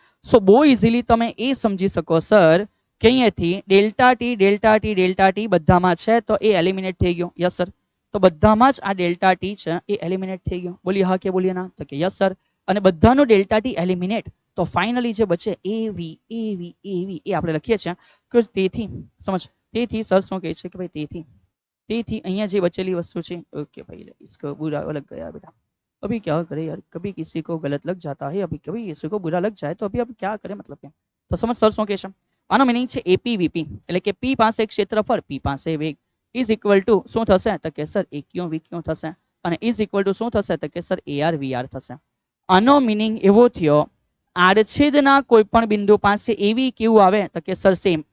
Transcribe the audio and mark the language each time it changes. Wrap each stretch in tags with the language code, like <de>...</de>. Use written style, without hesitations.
<gu>સો બહુ ઇઝીલી તમે એ સમજી શકો સર કે અહીંયાથી ડેલ્ટા ટી બધામાં છે તો એ એલિમિનેટ થઈ ગયો. Yes sir. તો બધામાં જ આ ડેલ્ટા ટી છે એ એલિમિનેટ થઈ ગયો. બોલીએ હા કે બોલીએ ના? તો કે યસ સર. અને બધાનો ડેલ્ટા ટી એલિમિનેટ, તો ફાઇનલી જે બચે એવી એ આપણે લખીએ છીએ કે તેથી સમજ. તેથી સર શું કહે છે કે ભાઈ તેથી અહીંયા જે બચેલી વસ્તુ છે,</gu> <hi>ओके भाई इसको बुरा लग गया बेटा, अभी क्या करे यार, कभी किसी को गलत लग जाता है, अभी कभी किसी को बुरा लग जाए तो अभी अब क्या करें मतलब કે.</hi> <gu>તો સમજ સર શું કહે છે? આનો મિનિંગ છે એપી વીપી, એટલે કે પી પાસે ક્ષેત્રફળ, પી પાસે વેગ ઇઝ ઇક્વલ ટુ શું થશે? તો કે સર એ ક્યુ વી ક્યુ થશે. અને ઇઝ ઇક્વલ ટુ શું થશે? તો કે sir A R we are થશે. આનો મિનિંગ એવો થયો, આડછેદના કોઈ પણ બિંદુ પાસે એવી ક્યુ આવે તો કે સર સેમ.</gu>